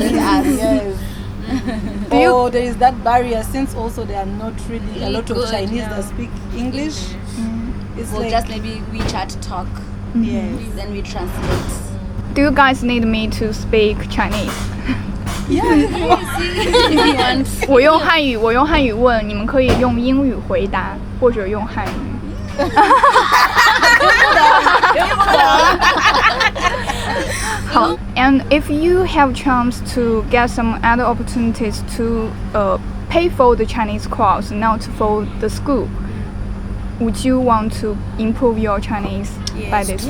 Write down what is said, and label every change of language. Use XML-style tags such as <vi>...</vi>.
<en>Yes. Or there is that barrier, since also there are not really a lot of Chinese that speak English. It's we'll like just maybe WeChat talk. Yes. Then we translate. do you guys need me to speak Chinese?</en> <zh>我用汉语问，你们可以用英语回答，或者用汉语。</zh> <en>好 and if you have chance to get some other opportunities to pay for the Chinese course, not for the school, would you want to improve your Chinese by this way?</en>